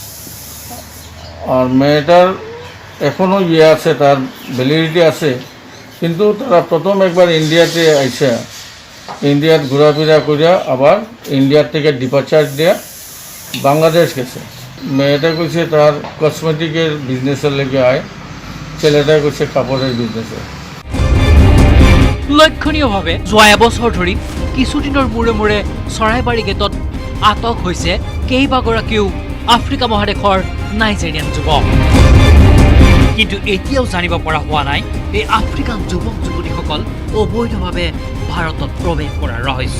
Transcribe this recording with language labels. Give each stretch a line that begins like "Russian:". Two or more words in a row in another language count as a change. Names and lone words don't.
Bangla: আর মেয়েটার এখনও আছে তার ভ্যালিডিটি আছে কিন্তু তারা প্রথম একবার ইন্ডিয়াতে আইসা ইন্ডিয়াত ঘোরাফেরা করিয়া আবার ইন্ডিয়ার থেকে ডিপার্চার দিয়া বাংলাদেশ গেছে। মেয়েটা কইছে তার
English: cosmetic business
Bangla: লেগে আয়, ছেলেটা কইছে কাপড়ের বিজনেসে।
Assamese: লক্ষণীয়ভাৱে যোৱা এবছৰ ধৰি কিছুদিনৰ মূৰে মূৰে চৰাইবাৰী গেটত আটক হৈছে কেইবাগৰাকীও আফ্ৰিকা মহাদেশৰ নাইজেৰিয়ান যুৱক। কিন্তু এতিয়াও জানিব পৰা হোৱা নাই এই আফ্ৰিকান যুৱক যুৱতীসকল অবৈধভাৱে ভাৰতত প্ৰৱেশ কৰাৰ ৰহস্য।